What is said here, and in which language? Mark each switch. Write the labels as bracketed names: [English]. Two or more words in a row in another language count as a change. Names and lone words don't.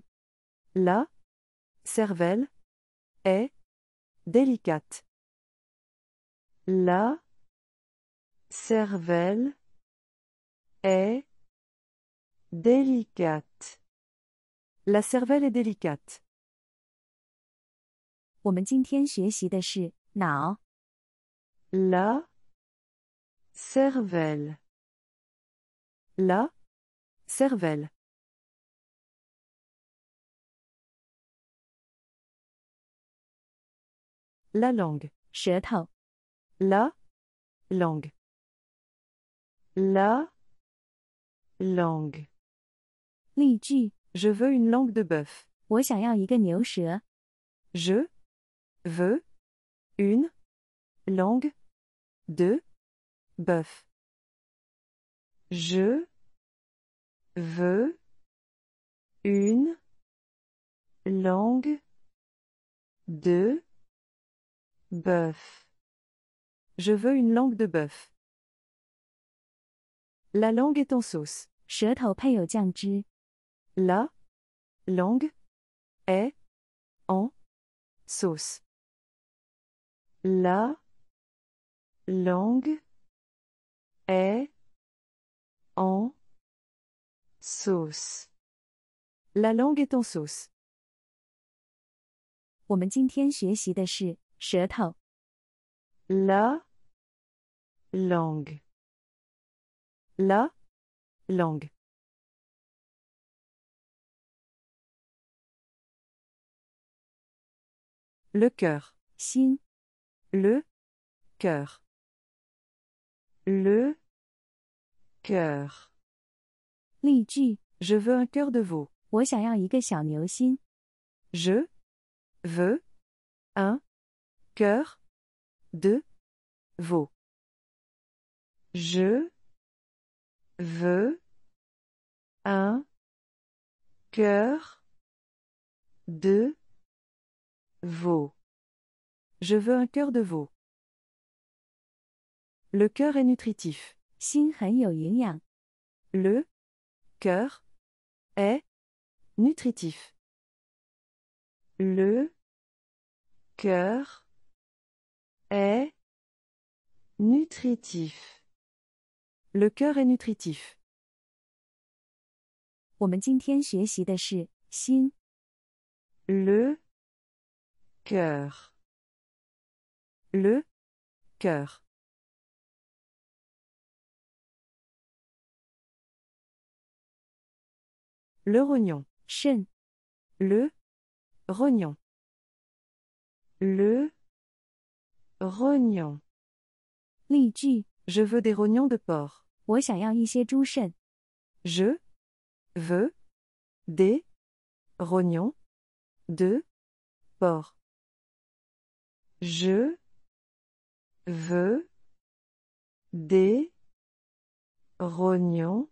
[French] La cervelle est délicate. La cervelle est délicate. La cervelle est délicate. [Chinese] 我们今天学习的是脑。 [French] La cervelle. La cervelle. La langue. [Chinese] 舌头。 [French] La langue. La langue. [Chinese] 例句： [French] Je veux une langue de bœuf. [Chinese] 我想要一个牛舌。 [French] Je veux une langue de bœuf. Je veux une langue de bœuf. Je veux une langue de bœuf. La langue est en sauce. [Chinese] 舌头配有酱汁。 [French] La langue est en sauce. La langue est en sauce. La langue est en sauce. [Chinese] 我们今天学习的是舌头。 [French] La langue. La langue. Le cœur. [Chinese] 心。 [French] Le cœur. Le cœur. [Chinese] 例句： [French] Je veux un cœur de veau. [Chinese] 我想要一个小牛心。 [French] Je veux un cœur de veau. Je veux un cœur de veau. Je veux un cœur de veau. Le cœur est nutritif. [Chinese] 心很有营养。 [French] Le cœur est nutritif. Le cœur est nutritif. Le cœur est nutritif. [Chinese] 我们今天学习的是心。 [French] Le cœur. Le cœur. Le rognon. [Chinese] 肾。 [French] Le rognon. Le rognon. [Chinese] 例句： [French] Je veux des rognons de porc. [Chinese] 我想要一些猪肾。 [French] Je veux des rognons de porc. Je veux des Rognon.